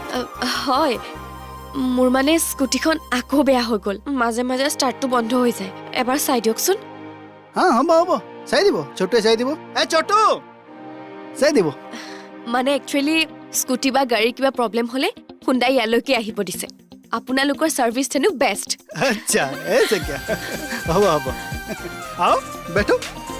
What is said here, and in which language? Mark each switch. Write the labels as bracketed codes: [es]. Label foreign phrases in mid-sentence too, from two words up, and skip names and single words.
[as] হয় মোৰ মানে স্কুটিখন আকৌ বেয়া হৈ গ'ল মাজে মাজে ষ্টাৰ্টটো বন্ধ হৈ যায় এবাৰ চাই দিয়কচোন हाँ হ'ব হ'ব চাই দিব ছোটুৱে চাই দিব এ ছোটু চাই দিব মানে একচুৱেলি স্কুটি বা গাড়ীৰ কিবা প্ৰব্লেম হ'লে হুণ্ডাই ইয়ালৈকে আহিব দিছে আপোনালোকৰ ছাৰ্ভিচ হেনো বেষ্ট [hi] अच्छा ऐसे क्या [as] হ'ব হ'ব [hi] आओ बैठो